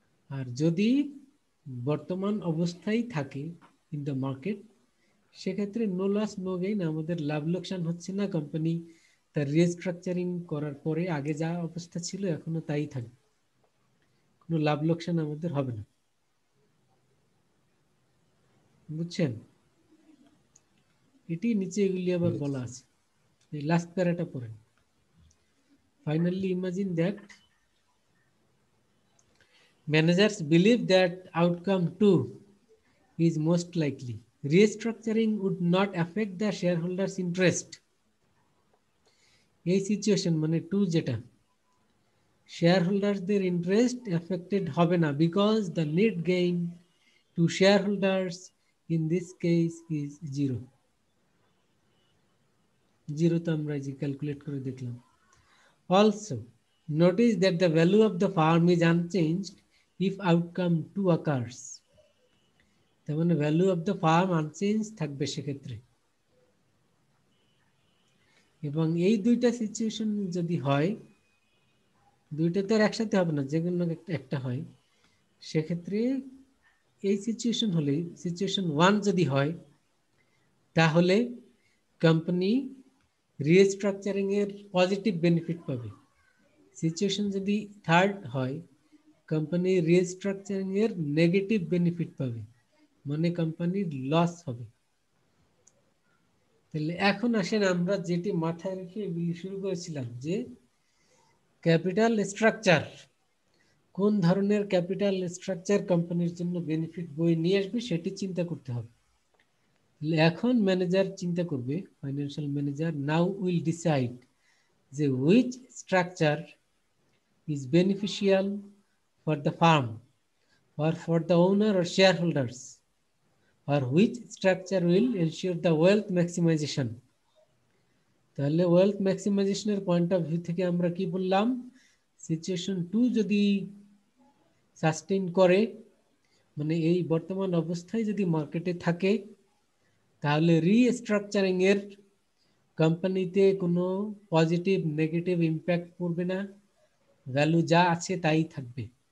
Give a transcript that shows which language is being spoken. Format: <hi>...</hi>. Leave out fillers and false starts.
<bn>আর যদি বর্তমান অবস্থায় থাকে ইন দ্য মার্কেট সেক্ষেত্রে নো লস নো গেইন, আমাদের লাভ লোকসান হচ্ছে না, কোম্পানি তার রিস্ট্রাকচারিং করার পরে আগে যা অবস্থা ছিল এখনো তাই থাকবে, কোনো লাভ লোকসান আমাদের হবে না। বুঝছেন? এটি নিচে এগুলি আবার বলা আছে, এই লাস্ট প্যারাটা পড়েন।</bn> <en>Finally, imagine that managers believe that outcome 2 is most likely. Restructuring would not affect the shareholders' interest.</en> <bn>এই সিচুয়েশন মানে 2 যেটা,</bn> <en>shareholders-দের</en> <bn>ইন্টারেস্ট এফেক্টেড হবে না</bn> <en>because the net gain to shareholders in this case is 0.</en> <bn>0 তো আমরা যে calculate করে দেখলাম।</bn> <en>Also, notice that the value of the firm is unchanged if outcome 2 occurs.</en> <bn>তার মানে</bn> <en>value of the firm unchanged</en> <bn>থাকবে সেক্ষেত্রে। এবং এই দুইটা সিচুয়েশন যদি হয়, দুইটা তো আর একসাথে হবে না, যে কোনো একটা হয়, সেক্ষেত্রে এই সিচুয়েশন হলে সিচুয়েশন 1 যদি হয় তাহলে কোম্পানি রিস্ট্রাকচারিং এর পজিটিভ বেনিফিট পাবে। সিচুয়েশন যদি 3rd হয় কোম্পানি রিস্ট্রাকচারিং এর নেগেটিভ বেনিফিট পাবে, মানে কোম্পানির লস হবে। তাহলে এখন আসেন আমরা যেটি মাথায় রেখে এগুলি শুরু করেছিলাম যে ক্যাপিটাল স্ট্রাকচার, কোন ধরনের ক্যাপিটাল স্ট্রাকচার কোম্পানির জন্য বেনিফিট বয়ে নিয়ে আসবে সেটি চিন্তা করতে হবে। এখন ম্যানেজার চিন্তা করবে,</bn> <en>Financial manager now will decide যে which structure is beneficial for the firm or for the owner or shareholders, or which structure will ensure the wealth maximization.</en> <bn>তাহলে ওয়েলথ ম্যাক্সিমাইজেশনের পয়েন্ট অফ ভিউ থেকে আমরা কি বললাম, situation 2 যদি sustain করে, মানে এই বর্তমান অবস্থায় যদি মার্কেটে থাকে, তাহলে রিস্ট্রাকচারিং এর কোম্পানিতে কোনো পজিটিভ নেগেটিভ ইম্প্যাক্ট পড়বে না, ভ্যালু যা আছে তাই থাকবে।</bn>